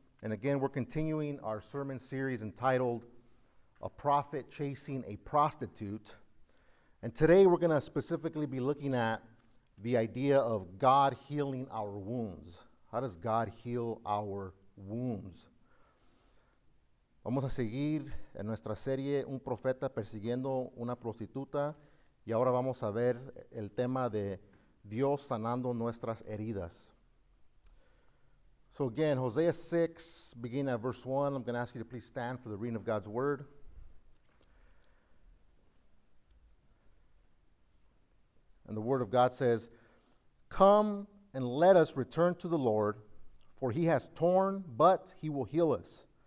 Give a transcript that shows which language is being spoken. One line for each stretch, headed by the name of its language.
English: And again, we're continuing our sermon series entitled A Prophet Chasing a Prostitute. And today we're going to specifically be looking at the idea of God healing our wounds. How does God heal our wounds?
Spanish: Vamos a seguir en nuestra serie Un Profeta Persiguiendo una Prostituta. Y ahora vamos a ver el tema de Dios sanando nuestras heridas.
English: So again, Hosea 6, beginning at verse 1, I'm going to ask you to please stand for the reading of God's word. And the word of God says, "Come and let us return to the Lord, for he has torn, but he will heal us.